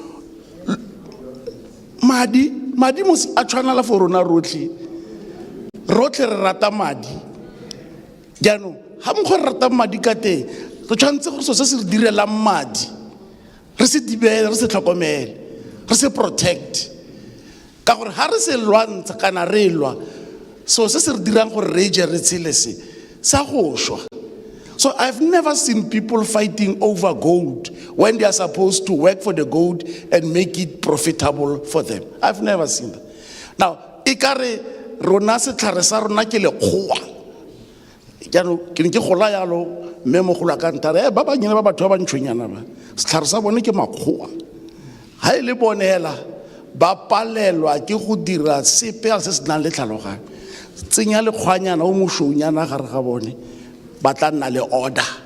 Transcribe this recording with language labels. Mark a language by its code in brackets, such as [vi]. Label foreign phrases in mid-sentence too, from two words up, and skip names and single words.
[tn] madi mo a tshwana la for rona rotlhe re rata madi jaanong ga mokgwa re rata madi ka teng re tshwanetse gore so se se re direlang madi re se dibele re se tlhokomele re se protect ka gore ha re se lwantsha kana re lwa so se se re dirang gore re je re tshele se sa go shwa so [en] I've never seen people fighting over gold when they are supposed to work for the gold and make it profitable for them. I've never seen that. [tn] Now ikare rona se tlhare sa rona ke lekgowa jaanong ke gola yalo mme mo gola ka ntare ba ba nyena ba batho ba ntshwenyana ba setlhare sa bone ke makgowa ha ile bonela ba palelwa ke go dira sepe se se nang le tlhaloganyo tsenya le kgwanyana o moshounyana gare ga bone ba tla nna le order